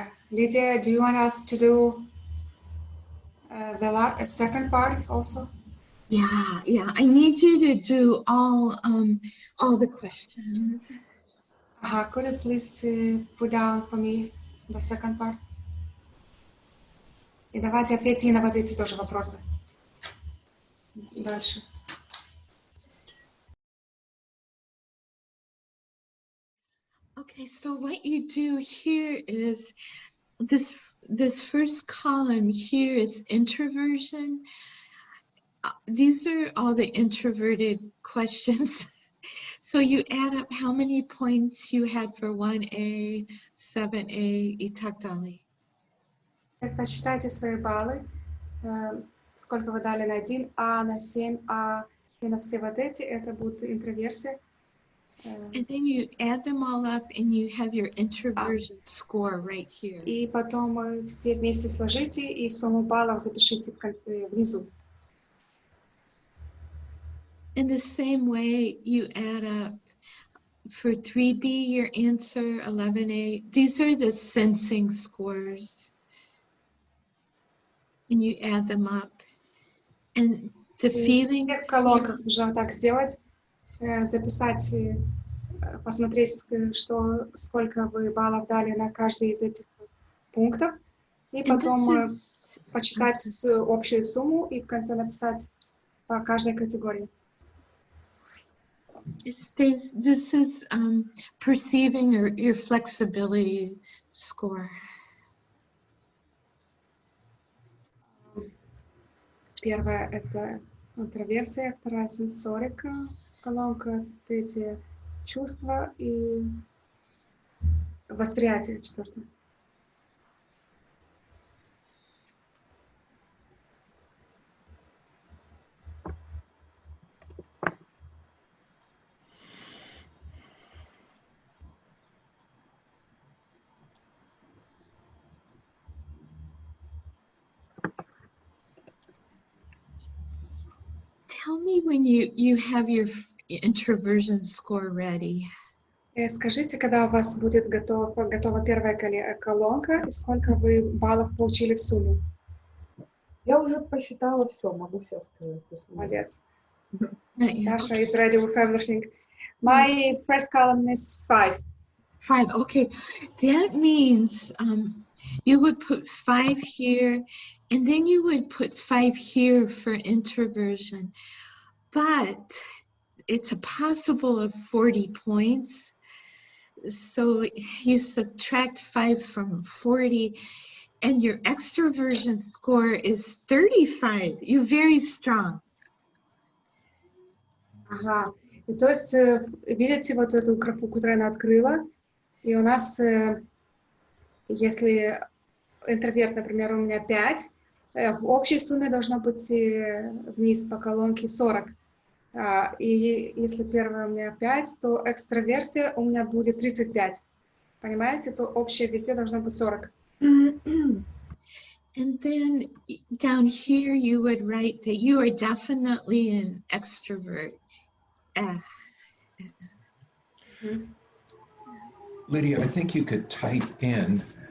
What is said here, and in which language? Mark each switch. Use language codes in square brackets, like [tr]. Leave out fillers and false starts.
[en] Lydia, do you want us to do the second part also? Yeah. I need you to do all the questions. Could you please put down for me the second part? [ru] И давайте ответьте на вот эти тоже вопросы. Дальше. [en] Okay, so what you do here is this first column here is introversion. These are all the introverted questions. So you add up how many points you had for 1A, 7A [ru] и так далее. Посчитайте свои баллы, сколько вы дали на 1А, на 7А, и на все вот эти, это будут интроверсии. [en] And then you add them all up and you have your introversion score right here. [ru] И потом все вместе сложите и сумму баллов запишите в конце, внизу. [en] In the same way, you add up for 3B, your answer, 11A. These are the sensing scores. And you add them up. And the feeling... [ru] В колонках нужно так сделать, записать, посмотреть, сколько вы баллов дали на каждый из этих пунктов, и потом почитать общую сумму и в конце написать по каждой категории. [en] This is perceiving your flexibility score. [ru] Первая — это интроверсия, вторая — сенсорика, колонка, третья — чувства и восприятие, четвертое. [en] Tell me when you have your introversion score ready. [ru] Скажите, когда у вас будет готова первая колонка, и сколько вы баллов получили в сумме? Я уже посчитала все, могу сейчас сказать. Молодец. [en] Dasha is ready with everything. My first column is 5. 5, okay. That means you would put 5 here, and then you would put 5 here for introversion. But it's a possible of 40 points. So you subtract 5 from 40, and your extroversion score is 35. You're very strong. [ru] Ага. И то есть, видите вот эту графу, которую она открыла? И у нас, если интроверт, например, у меня 5, в общей сумме должно быть вниз по колонке 40. И если первая у меня 5, то экстраверсия у меня будет 35. Понимаете? То общее везде должно быть 40. [en] And then down here you would write that you are definitely an extrovert. Lydia, I think you could type in